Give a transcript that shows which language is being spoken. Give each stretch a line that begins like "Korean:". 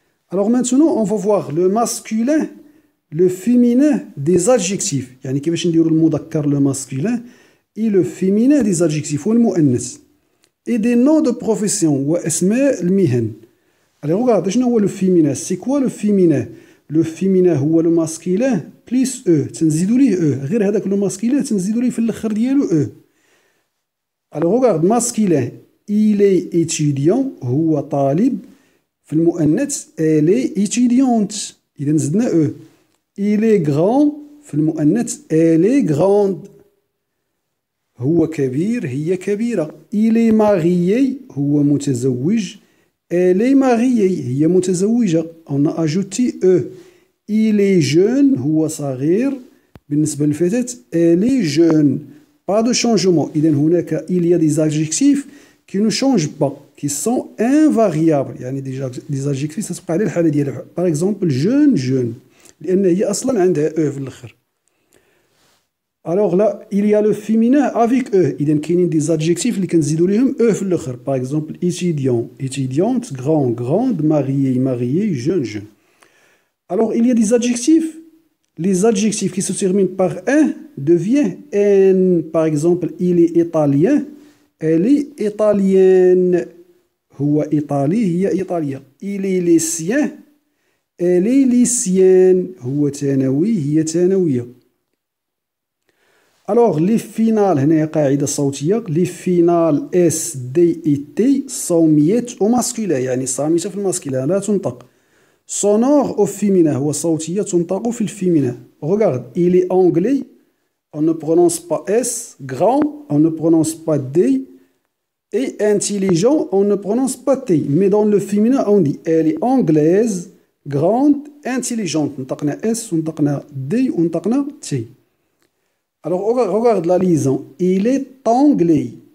French: Alors maintenant, on va voir le masculin, le féminin des adjectifs.
Arabic: يعني كيفاش نديروا المذكر
French: le masculin et le féminin des adjectifs
Arabic: والمؤنث.
French: Et des noms de profession
Arabic: واسماء المهن.
French: Allez, regarde,
Arabic: شنو هو
French: le féminin? C'est quoi le féminin? Le féminin هو le masculin plus e.
Arabic: تنزيدوا ليه e. غير هذاك le masculin تنزيدوا ليه في الاخر ديالو e.
French: Alors regarde, masculin, il est étudiant,
Arabic: هو طالب. في المؤنث
French: elle est étudiante.
Arabic: إذا زدنا
French: e. Il est grand.
Arabic: في المؤنث
French: elle est grande.
Arabic: هو كبير. هي كبيرة.
French: Il est marié.
Arabic: هو متزوج.
French: Elle est mariée.
Arabic: هي متزوجة.
French: On a ajouté e. Il est jeune.
Arabic: هو صغير. بالنسبة للفتاة
French: elle est jeune. Pas de changement.
Arabic: إذا هناك
French: il y a des adjectifs qui ne changent pas, qui sont invariables.
Arabic: يعني
French: des adjectifs
Arabic: تتبقى على الحالة ديالها.
French: Par exemple, jeune, jeune.
Arabic: لأن هي أصلا عندها e في الآخر.
French: Alors là, il y a le féminin avec e.
Arabic: إذا كاينين
French: des adjectifs
Arabic: اللي كنزيدوا ليهم e في الآخر.
French: Par exemple, étudiant, étudiante, grand, grande, marié, marié, jeune, jeune. Alors, il y a des adjectifs. Les adjectifs qui se terminent par un deviennent n. Par exemple, il est italien. Elle est italienne.
Arabic: هو إيطالي. هي إيطالية.
French: Il est lycéen. Elle est lycéenne.
Arabic: هو ثانوي. هي ثانوية.
French: Alors, les finales,
Arabic: هنا قاعدة صوتية.
French: Les finales S, D et T sont muettes au masculin.
Arabic: يعني صامتة في الماسكولين لا تنطق.
French: Sonore au féminin.
Arabic: هو صوتية تنطق في الفيمينين.
French: Regarde, il est anglais. On ne prononce pas S. Grand, on ne prononce pas D. Et intelligent, on ne prononce pas T. Mais dans le féminin, on dit elle est anglaise, grande, intelligente.
Arabic: نطقنا S, ونطقنا D, ونطقنا T.
French: Alors, regarde la liaison. Il est anglais.